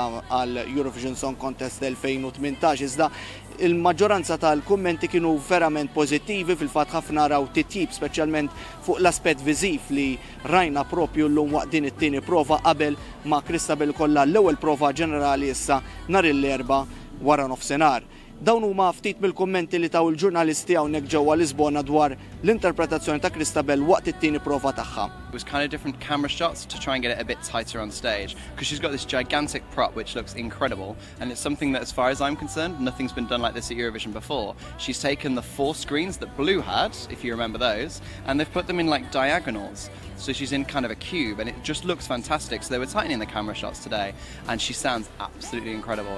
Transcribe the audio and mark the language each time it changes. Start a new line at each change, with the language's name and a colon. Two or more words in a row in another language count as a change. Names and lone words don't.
Maltese: għal Eurovision Song Contest 2018, iżda il-maġġoranza tal-kummenti kienu verament pożittivi, fil-fatt ħafna raw titjib speċjalment fuq l-aspett viżiv li rajna propju llum waqt din it-tieni prova qabel ma' Christabel kollha l-ewwel prova ġenerali issa nhar l-erba' wara nofsinhar. Dawn huma ftit mill-kummenti li taw il-ġurnalisti hawnhekk ġewwa Lisbona dwar l-interpretazzjoni ta' Christabel waqt it-tieni prova tagħha.
English: It was kind of different camera shots to try and get it a bit tighter on stage because she's got this gigantic prop which looks incredible, and it's something that, as far as I'm concerned, nothing's been done like this at Eurovision before. She's taken the 4 screens that Blue had, if you remember those, and they've put them in like diagonals. So she's in kind of a cube, and it just looks fantastic. So they were tightening the camera shots today, and she sounds absolutely incredible.